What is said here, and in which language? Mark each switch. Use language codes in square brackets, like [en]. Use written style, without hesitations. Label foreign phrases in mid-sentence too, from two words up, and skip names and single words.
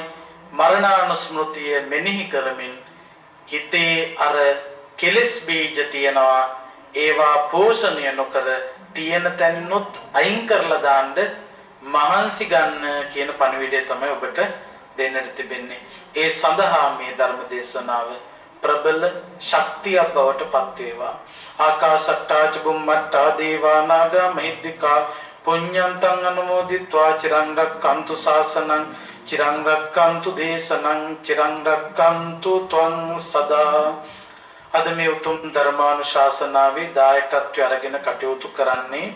[si] මරණානුස්මෘතිය මෙනෙහි කරමින් හිතේ අර කෙලෙස් බීජ තියනවා. ඒවා පෝෂණය නොකර තියෙන තැන්නොත් අයින් කරලා දාන්න මහන්සි ගන්න කියන පණිවිඩය තමයි ඔබට දෙන්නට තිබෙන්නේ. ඒ සඳහා මේ ධර්ම දේශනාව ප්‍රබල ශක්තියක් බවට පත් වේවා. [pi] ආකාශට්ටා ච බුම්මට්ටා දේවා නාග මහිද්దికා පුඤ්ඤන්තං අනුමෝදිත්වා චිරං රක්ඛන්තු ශාසනං චිරං රක්ඛන්තු දේශනං චිරං රක්ඛන්තු ත්වං සදා. [si] අද මේ උතුම් ධර්මානුශාසනාවේ දායකත්වය අරගෙන කටයුතු කරන්නේ